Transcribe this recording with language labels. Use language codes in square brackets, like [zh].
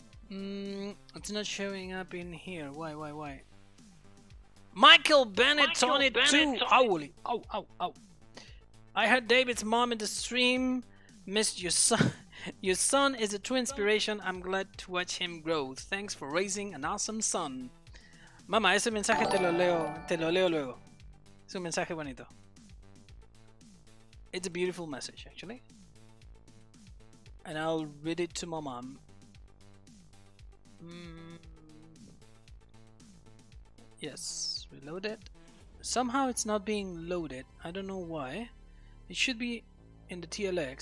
[en] It's not showing up in here. Why? Michael Bennett's on it too. Holy, ow. I heard David's mom in the stream. Missed your son. Your son is a true inspiration. I'm glad to watch him grow. Thanks for raising an awesome son. [es] Mamá, ese mensaje te lo leo luego. Es un mensaje bonito. [en] It's a beautiful message, actually. And I'll read it to my mom. Yes, reload it. Somehow it's not being loaded. I don't know why. It should be in the TLX.